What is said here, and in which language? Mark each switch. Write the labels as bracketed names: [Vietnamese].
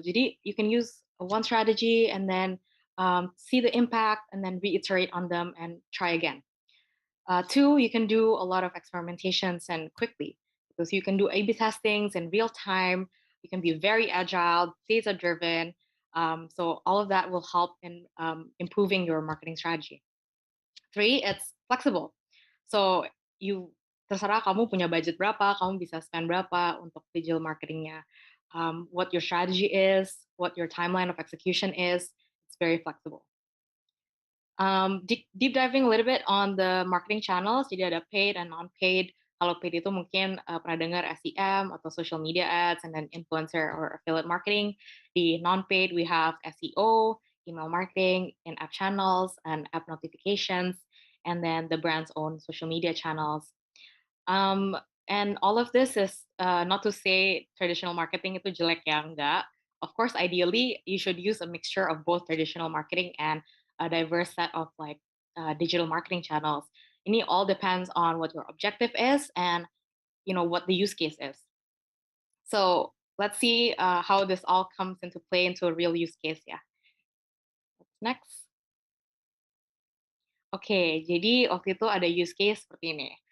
[English] Jadi you can use one strategy and then see the impact and then reiterate on them and try again. Two, you can do a lot of experimentations and quickly because you can do A/B testings in real time. You can be very agile, data driven. So all of that will help in improving your marketing strategy. Three, it's flexible. [Indonesian] So you terserah kamu punya budget berapa, kamu bisa spend berapa untuk digital marketingnya. [English] What your strategy is, what your timeline of execution is, it's very flexible. Deep diving a little bit on the marketing channels, [Indonesian] jadi ada [English] paid and non-paid. [Indonesian] Kalau paid itu mungkin pernah dengar SEM atau social media ads, [English] and then influencer or affiliate marketing. Di non-paid, we have SEO, email marketing, in-app channels, and app notifications, and then the brand's own social media channels. And all of this is not to say traditional marketing [Indonesian] itu jelek ya, enggak. [English] Of course, ideally, you should use a mixture of both traditional marketing and a diverse set of like digital marketing channels. Ini all depends on what your objective is and what the use case is. So let's see how this all comes into play into a real use case ya. What's next? [Indonesian] Oke, jadi waktu itu ada use case seperti ini.